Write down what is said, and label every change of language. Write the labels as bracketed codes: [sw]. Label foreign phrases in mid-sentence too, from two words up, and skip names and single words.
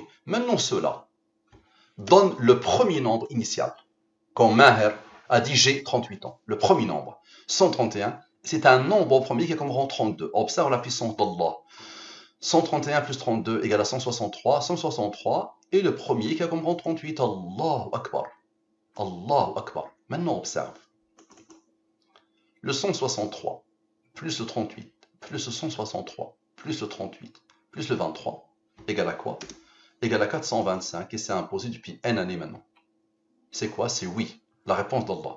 [fr] Maintenant, ceux-là donnent le premier nombre initial. Quand Maher a dit j'ai 38 ans. Le premier nombre. 131, c'est un nombre premier qui est comme rang 32. Observe la puissance d'Allah. 131 plus 32 égale à 163. 163 est le premier qui a comme rang 38. [ar] Allahu Akbar. Allahu Akbar. [fr] Maintenant, observe. Le 163 plus le 38 plus le 163 plus le 38 plus le 23 égale à quoi? Égale à 425 et c'est imposé depuis N années maintenant. C'est quoi? C'est oui. La réponse d'Allah.